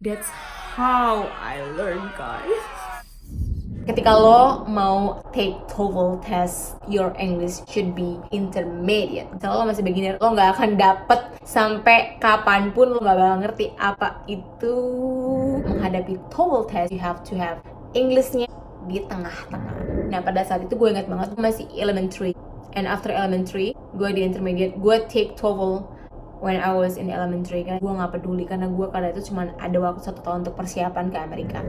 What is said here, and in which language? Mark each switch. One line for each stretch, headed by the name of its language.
English: That's how I learn, guys.
Indonesian: Ketika lo mau
English: take TOEFL test, your English should be intermediate.
Indonesian: Kalau lo masih beginner, lo nggak akan dapet sampai kapanpun, lo nggak bakal ngerti apa itu menghadapi TOEFL test.
English: You have to have Englishnya
Indonesian: di tengah-tengah. Nah pada saat itu gue ingat banget, gue masih elementary.
English: And after elementary,
Indonesian: gue di
English: intermediate,
Indonesian: gue
English: take TOEFL when I was in elementary.
Indonesian: Kan gue nggak peduli karena gue kala itu cuma ada waktu 1 tahun untuk persiapan ke Amerika.